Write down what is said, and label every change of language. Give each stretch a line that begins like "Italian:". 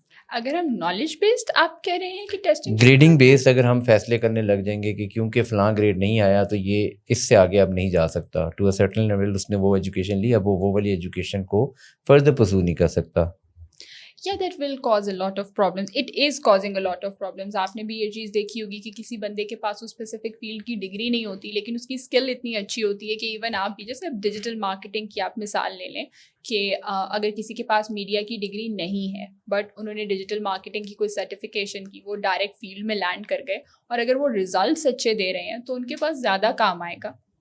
Urdu: اگر ہم knowledge based آپ کہہ رہے ہیں کہ ٹیسٹنگ گریڈنگ بیسڈ اگر ہم فیصلے کرنے لگ جائیں گے کہ کیونکہ فلاں گریڈ نہیں آیا تو یہ اس سے آگے اب نہیں جا سکتا,
English: to a certain level
Urdu: اس نے وہ ایجوکیشن لی, اب وہ والی ایجوکیشن کو فردر پرسو نہیں کر سکتا.
English: Yeah, that will cause a lot of problems. It is causing a lot of problems.
Urdu: آپ نے بھی یہ چیز دیکھی ہوگی کہ کسی بندے کے پاس اس اسپیسیفک فیلڈ کی ڈگری نہیں ہوتی لیکن اس کی اسکل اتنی اچھی ہوتی ہے کہ ایون آپ بھی, جیسے ڈیجیٹل مارکیٹنگ کی آپ مثال لے لیں کہ اگر کسی کے پاس میڈیا کی ڈگری نہیں ہے بٹ انہوں نے ڈیجیٹل مارکیٹنگ کی کوئی سرٹیفکیشن کی, وہ ڈائریکٹ فیلڈ میں لینڈ کر گئے اور اگر وہ ریزلٹس اچھے دے رہے ہیں تو ان کے پاس زیادہ کام آئے گا.